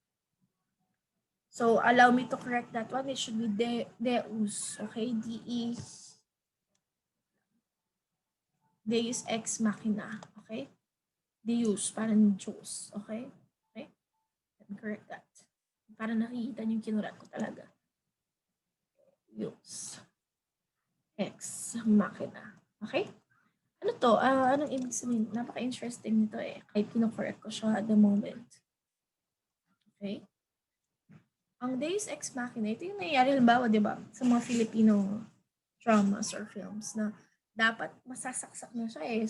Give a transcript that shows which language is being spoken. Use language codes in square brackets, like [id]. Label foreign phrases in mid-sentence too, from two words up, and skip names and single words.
[en] So allow me to correct that one. It should be Deus, okay? [la] Deus ex machina, [en] okay? Deus, [tl] parang Diyos, [en] okay? Okay? Let me correct that. [tl] Para nakikita niyo yung kinurat ko talaga. [la] Deus ex machina, [tl] okay? Ano to? Anong ibig sabihin? Napaka-interesting nito eh. Kahit kino-correct ko siya [en] at the moment. [tl] Okay? Ang [la] Deus Ex Machina, [tl] ito yung nangyayari halimbawa, di ba, sa mga [en] Filipino dramas or films [tl] na dapat masasaksak na siya eh.